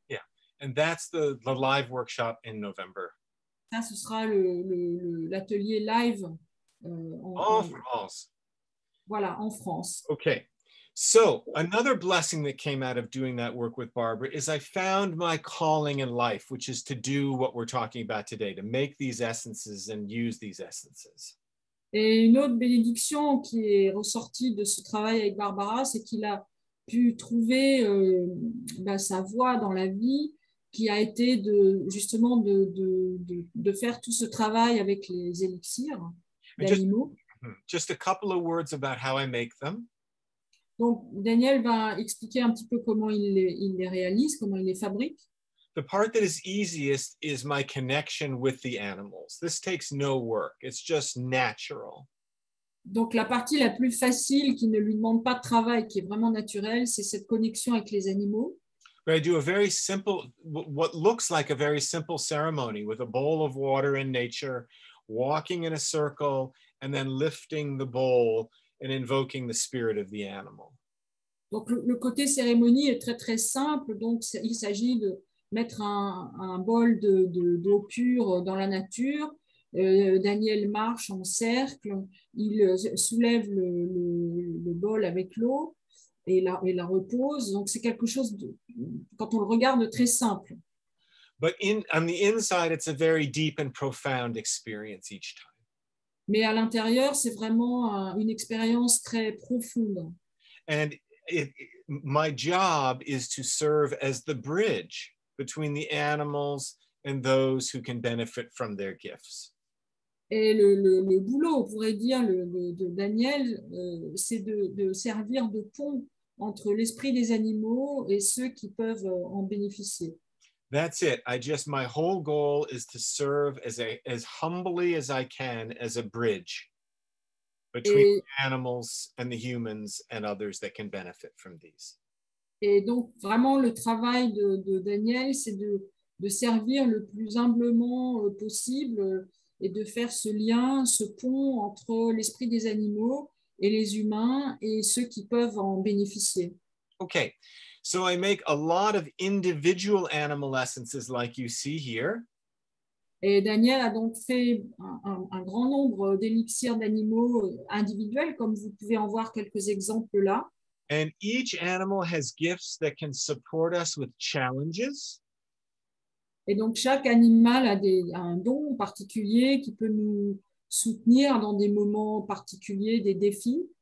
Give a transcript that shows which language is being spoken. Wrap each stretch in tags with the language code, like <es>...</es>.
<en>Yeah, and that's the live workshop in November.</en> <fr>Ça, ce sera l'atelier live en France. Voilà, en France.</fr> <en>Okay. So another blessing that came out of doing that work with Barbara is I found my calling in life, which is to do what we're talking about today, to make these essences and use these essences.</en> <fr>Et une autre bénédiction qui est ressortie de ce travail avec Barbara, c'est qu'il a pu trouver sa voie dans la vie, qui a été justement de faire tout ce travail avec les élixirs d'animaux.</fr> <en>Just a couple of words about how I make them.</en> <fr>Donc, Daniel va expliquer un petit peu comment il les réalise, comment il les fabrique.</fr> <en>The part that is easiest is my connection with the animals. This takes no work. It's just natural.</en> <fr>Donc, la partie la plus facile, qui ne lui demande pas de travail, qui est vraiment naturelle, c'est cette connexion avec les animaux.</fr> <en>But I do a very simple, what looks like a very simple ceremony with a bowl of water in nature, walking in a circle, and then lifting the bowl and invoking the spirit of the animal.</en> <fr>Donc, le côté cérémonie est très, très simple. Donc, il s'agit de mettre un bol d'eau pure dans la nature. Daniel marche en cercle. Il soulève le bol avec l'eau et la repose. Donc, c'est quelque chose, quand on le regarde, très simple.</fr> <en>But on the inside, it's a very deep and profound experience each time.</en> <fr>Mais à l'intérieur, c'est vraiment une expérience très profonde.</fr> <en>And my job is to serve as the bridge between the animals and those who can benefit from their gifts.</en> <fr>Et le boulot, on pourrait dire, de Daniel, c'est de servir de pont entre l'esprit des animaux et ceux qui peuvent en bénéficier.</fr> <en>That's it. My whole goal is to serve as humbly as I can as a bridge between the animals and the humans and others that can benefit from these.</en> <fr>Et donc, vraiment, le travail de Daniel, c'est de servir le plus humblement possible et de faire ce lien, ce pont entre l'esprit des animaux et les humains et ceux qui peuvent en bénéficier.</fr> <en>Okay, so I make a lot of individual animal essences like you see here.</en> <fr>Et Daniel a donc fait un grand nombre d'élixirs d'animaux individuels, comme vous pouvez en voir quelques exemples là.</fr> <en>And each animal has gifts that can support us with challenges.</en> <fr>Et donc, chaque animal a un don particulier qui peut nous soutenir dans des moments particuliers, des défis.</fr>